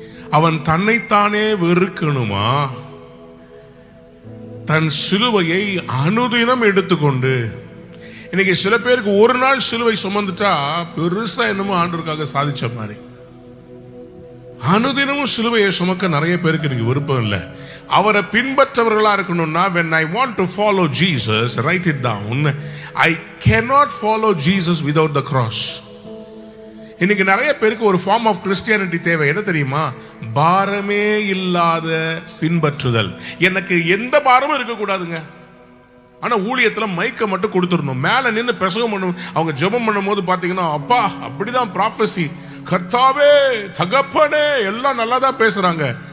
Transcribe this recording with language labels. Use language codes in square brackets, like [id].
[ta] அவன் தன்னைத்தானே வெறுக்கணுமா? தன் சிலுவையை அனுதினம் எடுத்துக்கொண்டு. இன்னைக்கு சில பேருக்கு ஒரு நாள் சிலுவை சுமந்துட்டா பெருசா என்னமோ ஆண்டவருக்காக சாதிச்ச மாதிரி. அனுதினமும் சிலுவையை சுமக்க நிறைய பேருக்கு இன்னைக்கு விருப்பம் இல்லை. அவரை பின்பற்றவர்களா இருக்கணும்னா, [en] when I want to follow Jesus, write it down, I cannot follow Jesus without the cross. [ta] இன்னைக்கு நிறைய பேருக்கு ஒரு ஃபார்ம் ஆஃப் கிறிஸ்டியானிட்டி தேவை. என்ன தெரியுமா? பாரமே இல்லாத பின்பற்றுதல். எனக்கு எந்த பாரமும் இருக்கக்கூடாதுங்க. ஆனா ஊழியத்துல மைக்க மட்டும் கொடுத்துடணும். மேல நின்று பிரசங்கம் பண்ணும். அவங்க ஜெபம் பண்ணும் போது பாத்தீங்கன்னா, அப்பா அப்படிதான் ப்ராஃபஸி, கர்த்தாவே, தகப்பனே, எல்லாம் நல்லா தான் பேசுறாங்க.